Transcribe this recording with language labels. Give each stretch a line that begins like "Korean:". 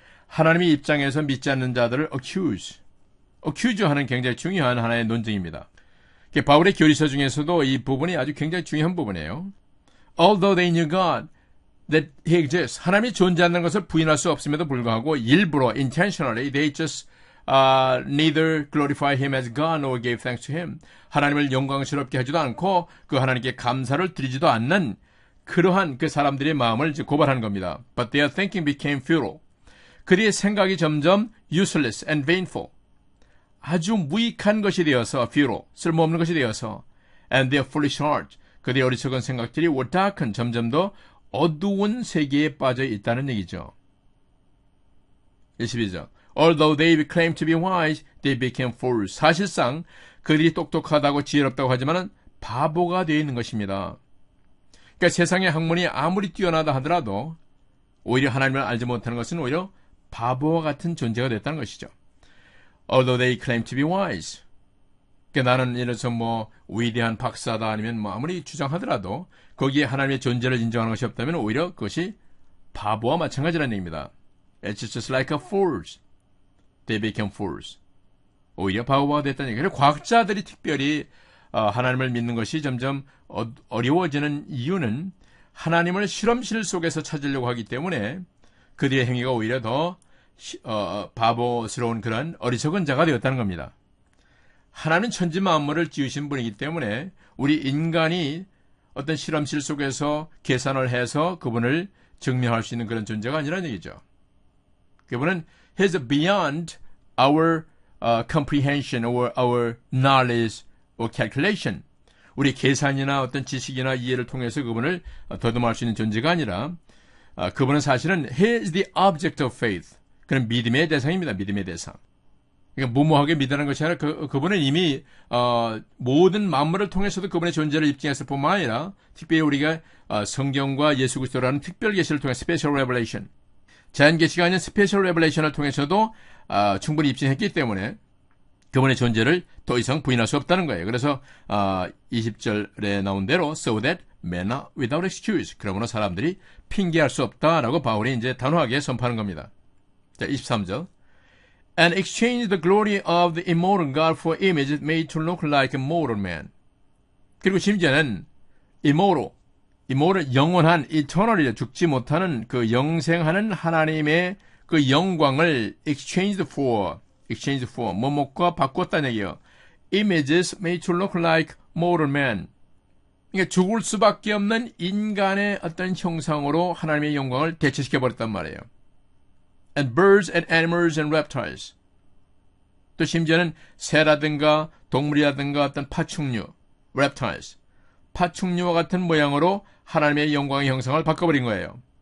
Korean: 하나님의 입장에서 믿지 않는 자들을 accuse 하는 굉장히 중요한 하나의 논증입니다. 바울의 교리서 중에서도 이 부분이 아주 굉장히 중요한 부분이에요.
English: Although they knew God, that He exists.
Korean: 하나님이 존재하는 것을 부인할 수 없음에도 불구하고 일부러
English: intentionally they just neither glorify Him as God nor gave thanks to Him.
Korean: 하나님을 영광스럽게 하지도 않고 그 하나님께 감사를 드리지도 않는 그러한 그 사람들의 마음을 고발하는 겁니다.
English: But their thinking became futile.
Korean: 그들의 생각이 점점
English: useless and vainful.
Korean: 아주 무익한 것이 되어서 futile, 쓸모없는 것이 되어서
English: and their foolish heart.
Korean: 그들의 어리석은 생각들이
English: were darkened,
Korean: 점점 더 어두운 세계에 빠져 있다는 얘기죠. 22절.
English: Although they claimed to be wise, they became fools.
Korean: 사실상 그들이 똑똑하다고 지혜롭다고 하지만 바보가 되어 있는 것입니다. 그러니까 세상의 학문이 아무리 뛰어나다 하더라도 오히려 하나님을 알지 못하는 것은 오히려 바보와 같은 존재가 됐다는 것이죠.
English: Although they claim to be wise.
Korean: 그러니까 나는 예를 들어서 위대한 박사다 아니면 아무리 주장하더라도 거기에 하나님의 존재를 인정하는 것이 없다면 오히려 그것이 바보와 마찬가지라는 얘기입니다.
English: It's just like a fools. They became fools.
Korean: 오히려 바보가 됐다는 얘기예요. 과학자들이 특별히 하나님을 믿는 것이 점점 어려워지는 이유는 하나님을 실험실 속에서 찾으려고 하기 때문에 그들의 행위가 오히려 더 바보스러운 그런 어리석은 자가 되었다는 겁니다. 하나님은 천지 만물을 지으신 분이기 때문에 우리 인간이 어떤 실험실 속에서 계산을 해서 그분을 증명할 수 있는 그런 존재가 아니라는 얘기죠.
English: 그분은 He's beyond our comprehension or our knowledge or calculation.
Korean: 우리 계산이나 어떤 지식이나 이해를 통해서 그분을 더듬할 수 있는 존재가 아니라 그분은 사실은
English: He is the object of faith.
Korean: 그는 믿음의 대상입니다. 믿음의 대상. 그러니까 무모하게 믿으라는 것이 아니라 그분은 이미 모든 만물을 통해서도 그분의 존재를 입증했을 뿐만 아니라 특별히 우리가 성경과 예수 그리스도라는 특별 계시를 통해 스페셜 레벨레이션, 자연 계시가 아닌 스페셜 레벨레이션을 통해서도 충분히 입증했기 때문에 그분의 존재를 더 이상 부인할 수 없다는 거예요. 그래서 20절에 나온 대로
English: so that men are without excuse.
Korean: 그러므로 사람들이 핑계할 수 없다라고 바울이 이제 단호하게 선포하는 겁니다. 자, 23절.
English: And exchange the glory of the immortal God for images made to look like a mortal man.
Korean: 그리고 심지어는 immortal, 영원한, eternal이죠. 죽지 못하는 그 영생하는 하나님의 그 영광을
English: exchanged for,
Korean: 뭐뭐과 바꿨다는 얘기예요.
English: Images made to look like mortal man.
Korean: 그러니까 죽을 수밖에 없는 인간의 어떤 형상으로 하나님의 영광을 대체시켜버렸단 말이에요.
English: And birds and animals and reptiles.
Korean: 또 심지어는 새라든가 동물이라든가 어떤 파충류, reptiles. 파충류와 같은 모양으로 하나님의 영광의 형상을 바꿔버린 거예요.